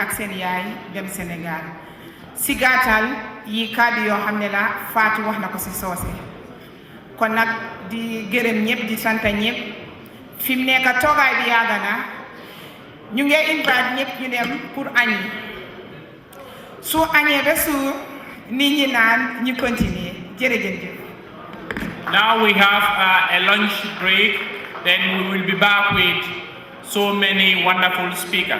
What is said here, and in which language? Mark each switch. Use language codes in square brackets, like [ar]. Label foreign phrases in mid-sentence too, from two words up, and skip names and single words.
[wo] ak seen yaay dem Sénégal si gàttal yi kàddu yoo xam ne la Fatou wax na ko si soose kon nag di gërëm ñëpp di sant ñëpp fi mu nekk toogaay bi yàgg na ñu ngi invite ñëpp ñu dem pour añi su añee ba suur nit ñi naan ñu continuer jërëjëf. [en] Now we have a lunch break, then we will be back with so many wonderful speakers.